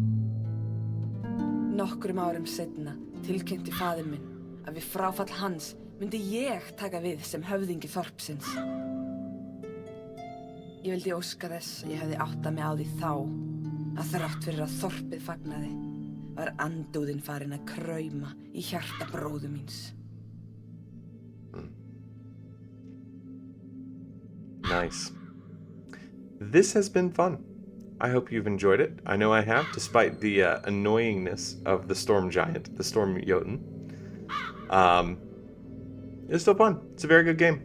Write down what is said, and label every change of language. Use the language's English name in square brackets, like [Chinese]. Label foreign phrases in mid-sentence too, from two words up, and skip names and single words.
[Icelandic] Nokkrum árum seinna tilkynnti faðir minn að við fráfall hans myndi ég taka við sem höfðingi þorpsins. Ég vildi óska þess ég hefði áttað mig á því þá að þrátt fyrir að þorpið fagnaði var andúðin farin að krauma í hjarta bróður míns. [English] Nice. This has been fun. I hope you've enjoyed it. I know I have, despite the annoyingness of the storm giant, the storm Jotun. It's still fun. It's a very good game.